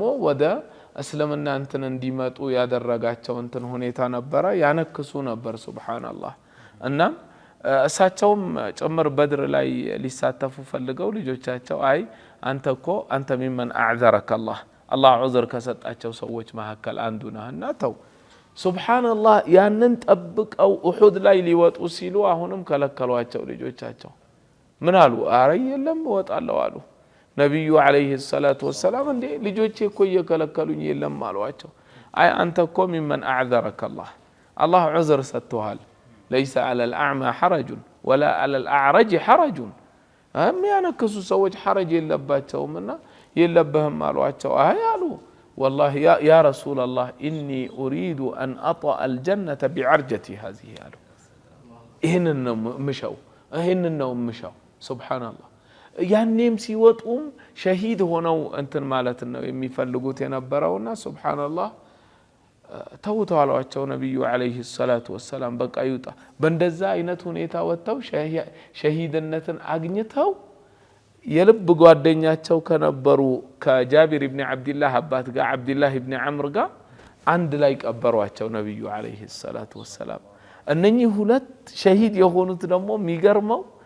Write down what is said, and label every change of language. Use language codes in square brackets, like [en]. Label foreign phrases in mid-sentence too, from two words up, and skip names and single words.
[am] ወደ እስልምና እንትን እንዲመጡ ያደረጋቸው እንትን ሁኔታ ነበረ። ያነክሱ ነበር ሱብሃንአላህ። እና እሳቸውም ጭምር በድር ላይ ሊሳተፉ ፈልገው ልጆቻቸው አይ አንተ [ar] ممن أعذرك الله [am] ዑዝር ከሰጣቸው ሰዎች መካከል አንዱ ነህና ተው። ሱብሃንአላህ። ያንን ጠብቀው ኡሁድ ላይ ሊወጡ ሲሉ አሁንም ከለከሏቸው ልጆቻቸው። ምን አሉ? አረ የለም እወጣለሁ አሉ። ነብዩ [ar] عليه الصلاة والسلام [am] እንዴ ልጆቼ እኮ እየከለከሉኝ የለም አሏቸው። አይ አንተ እኮ [ar] ممن أعذرك الله [am] ዑዝር ሰጥቶሃል። [ar] ليس على الأعمى حرج ولا على الأعرج حرج [am] የሚያነክሱ ሰዎች ሐረጅ የለባቸውምና የለበህም አሏቸው። አይ አሉ [ar] والله يا رسول الله إني أريد أن أطأ الجنة بعرجتي هذه [am] አሉ። ይሄንን ነው ምሻው ሱብሃንአላህ። ያኔም ሲወጡም ሸሂድ ሆነው እንትን ማለት ነው የሚፈልጉት የነበረውና ሱብሃንአላህ ተውተዋሏቸው ነብዩ [ar] عليه الصلاة والسلام። [am] በቃ ይውጣ። በእንደዛ አይነት ሁኔታ ወጥተው ሸሂድነትን አግኝተው የልብ ጓደኛቸው ከነበሩ ከጃቢር ኢብኑ አብዱላህ አባት ጋር አብዱላህ ኢብኑ ዐምር ጋር አንድ ላይ ቀበሯቸው ነብዩ [ar] عليه الصلاة والسلام። [am] እነኚህ ሁለት ሸሂድ የሆኑት ደግሞ የሚገርመው